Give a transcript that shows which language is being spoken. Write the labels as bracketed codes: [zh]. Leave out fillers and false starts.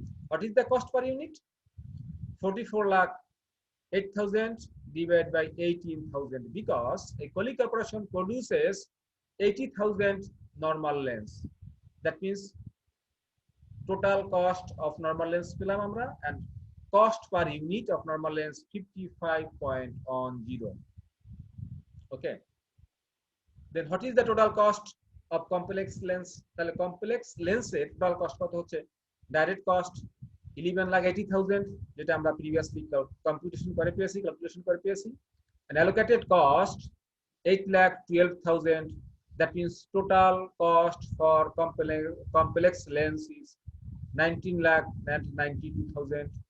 [en] What is the cost per unit? 44,08,000 divided by 18,000, because a Poly Corporation produces 80,000 normal lens. That means total cost of normal lens [bn] পেলাম আমরা, [en] and cost per unit of normal lens 55.10. Okay. Then what is the total cost of complex lens? [bn] তাহলে complex lens এর total cost কত হচ্ছে? [en] Direct cost 11,80,000, [bn] যেটা আমরা [en] previously calculation করে পেয়েছি, and allocated cost 8,12,000. That means total cost for complex lens is 19,92,000.